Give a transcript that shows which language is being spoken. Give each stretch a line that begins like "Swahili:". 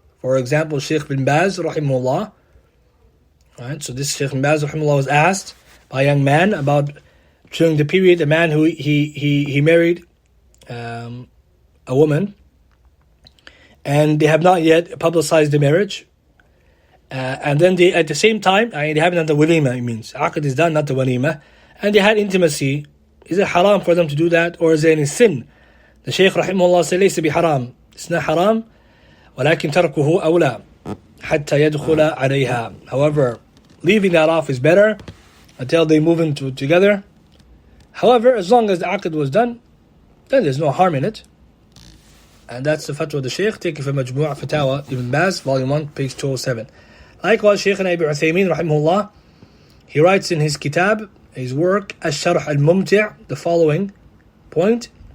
English: For example, Shaykh bin Baz, rahimahullah. Right, so this Shaykh bin Baz, rahimahullah, was asked by a young man about during the period, a man who he married a woman, and they have not yet publicized the marriage. And then they, at the same time, they haven't done the walima, it means. Aqd is done, not the walima. And they had intimacy. Is it haram for them to do that? Or is there any sin? The Shaykh rahimahullah said,
Arabic: ليس بحرام.
English: It's not haram.
Arabic: ولكن تركه أولى حتى يدخل عليها.
English: However, leaving that off is better until they move into together. However, as long as the aqd was done, then there's no harm in it. And that's the fatwa of the Shaykh, taken from Majmu' Fatawa Ibn Baz, volume 1, page 207. Likewise, Shaykh Ibn Uthaymeen, rahimahullah, he writes in his kitab, his work, Al-Sharh Al-Mumti', the following point.